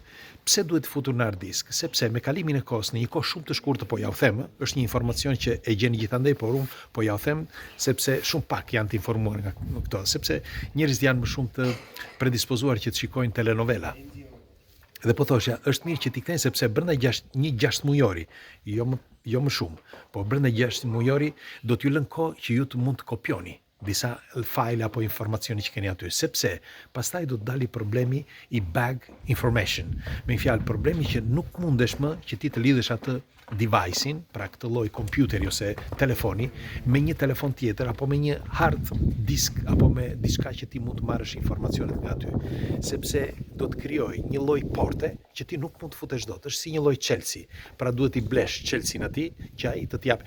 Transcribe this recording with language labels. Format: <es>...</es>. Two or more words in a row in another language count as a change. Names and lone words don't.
<sq>Pse duhet futur në</sq> <en>hard disk?</en> <sq>Sepse me kalimin e kohës, në një kohë shumë të shkurtër, po ja u them, është një informacion që e gjeni gjithandej, por unë po ja u them sepse shumë pak janë të informuar nga këto, sepse njerëzit janë më shumë të predispozuar që të shikojnë telenovela. Dhe po thosha, është mirë që t'i kthejnë sepse brenda një 6 mujori, jo më shumë, po brenda 6 mujori do t'ju lënë kohë që ju të mund të kopjoni disa file apo informacioni që keni aty, sepse pastaj do të dali problemi i</sq> <en>bag information.</en> <sq>Me një fjalë, problemi që nuk mundesh më që ti të lidhësh atë device-in, pra këtë lloj kompjuteri ose telefoni, me një telefon tjetër apo me një</sq> <en>hard disk</en> <sq>apo me diçka që ti mund të marrësh informacionet nga aty, sepse do të krijoj një lloj porte që ti nuk mund të futesh dot. Është si një lloj Chelsea, pra duhet i blesh Chelsea-n atij që ai të t'jap.</sq>